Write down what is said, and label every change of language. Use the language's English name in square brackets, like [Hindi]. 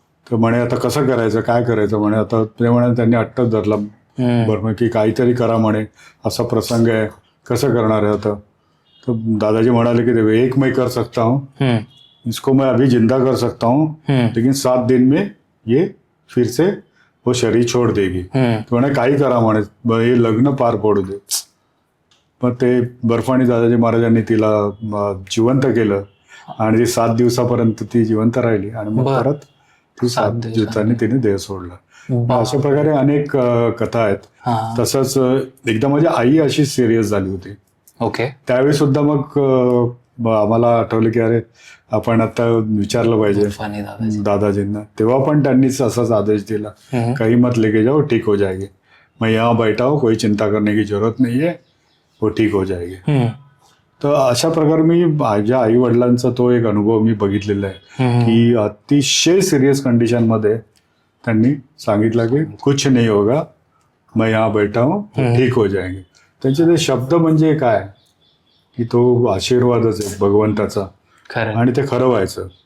[Marathi] तर म्हणे आता कसं करायचं, काय करायचं. म्हणे आता ते म्हणे त्यांनी अट्टच धरला बर्फा की काहीतरी करा म्हणे, असा प्रसंग आहे, कसं करणार आहे आता. तो दादाजी म्हणाले की [Hindi] एक मैं कर सकता हूँ, इसको मैं अभी जिंदा कर सकता हूँ, लेकिन 7 दिन में ये फिर से वो शरीर छोड़ देगी. [Marathi] तो म्हणे काही करा म्हणे, हे लग्न पार पडू दे. मग ते बर्फानी दादाजी महाराजांनी तिला जिवंत केलं आणि ती 7 दिवसापर्यंत ती जिवंत राहिली. आणि मग परत ती 7 दिवसांनी तिने देह सोडला. अशा प्रकारे अनेक कथा आहेत. तसंच एकदा माझी आई अशी सिरियस झाली होती. त्यावेळी सुद्धा मग आम्हाला आठवलं की अरे आपण आता विचारलं पाहिजे दादाजींना. तेव्हा पण त्यांनीच असाच आदेश दिला, [Hindi] काही मत लेके जाओ, ठीक हो जाएगी, मैं यहाँ बैठा हूँ, कोई चिंता करने की जरूरत नहीं है, वो ठीक हो जाएगी. [Marathi] तर अशा प्रकारे मी माझ्या आई वडिलांचा तो एक अनुभव मी बघितलेला आहे की अतिशय सिरियस कंडिशन मध्ये त्यांनी सांगितलं की [Hindi] कुछ नहीं होगा, मैं यहाँ बैठा हूँ, ठीक हो जाएंगे. [Marathi] त्यांचे ते शब्द म्हणजे काय की तो आशीर्वादच आहे भगवंताचा, आणि ते खरं व्हायचं.